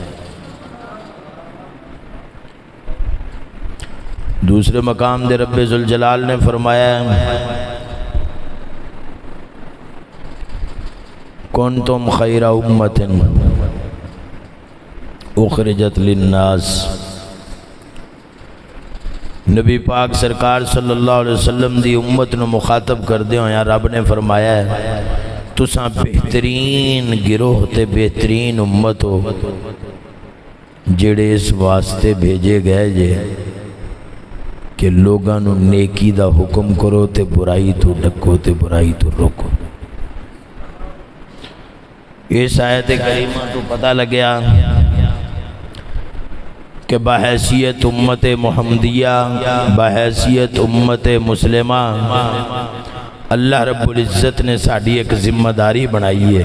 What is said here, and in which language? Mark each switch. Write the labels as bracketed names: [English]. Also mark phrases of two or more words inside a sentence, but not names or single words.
[Punjabi] دوسرے مقام دے رب ذوالجلال نے فرمایا [Arabic] کنتم خیر امت اخرجت للناس. [Punjabi] نبی پاک سرکار صلی اللہ علیہ وسلم دی امت نو مخاطب کردے ہویا رب نے فرمایا ہے تساں بہترین گروہ تے بہترین امت ہو جڑے اس واسطے بھیجے گئے جے کہ لوگاں نو نیکی دا حکم کرو تے برائی تو ڈکو تے برائی تو روکو. اس آیت کریمہ تو پتہ لگیا کہ بحیثیت امت محمدیہ، بحیثیت امت مسلمہ، اللہ رب العزت نے ساڑھی ایک ذمہ داری بنائی ہے.